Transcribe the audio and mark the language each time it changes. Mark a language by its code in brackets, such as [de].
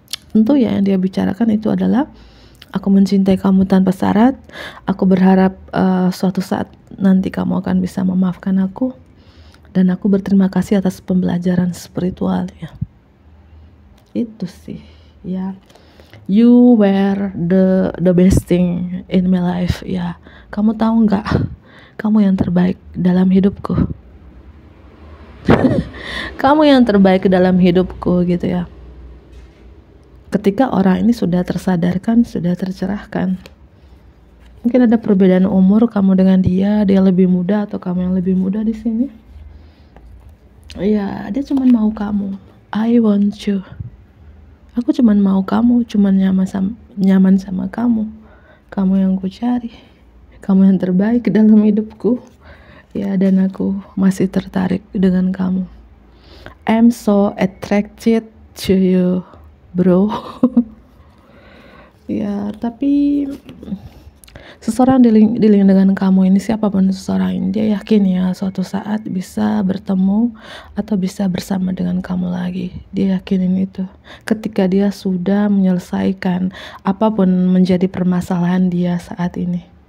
[id] Tentu ya yang dia bicarakan itu adalah aku mencintai kamu tanpa syarat. Aku berharap suatu saat nanti kamu akan bisa memaafkan aku, dan aku berterima kasih atas pembelajaran spiritualnya. Itu sih ya. [en] You were the best thing in my life ya. [id] Kamu tahu nggak, kamu yang terbaik dalam hidupku. Kamu yang terbaik dalam hidupku gitu ya. Ketika orang ini sudah tersadarkan, sudah tercerahkan. Mungkin ada perbedaan umur kamu dengan dia lebih muda atau kamu yang lebih muda di sini. Ya, dia cuma mau kamu. [en] I want you. [id] Aku cuman mau kamu, cuman nyaman sama kamu. Kamu yang ku cari, kamu yang terbaik dalam hidupku. Ya, dan aku masih tertarik dengan kamu. [en] I'm so attracted to you, bro. [id] Ya, tapi seseorang dealing dengan kamu ini, siapapun seseorang ini, dia yakin ya suatu saat bisa bertemu atau bisa bersama dengan kamu lagi. Dia yakinin itu ketika dia sudah menyelesaikan apapun menjadi permasalahan dia saat ini.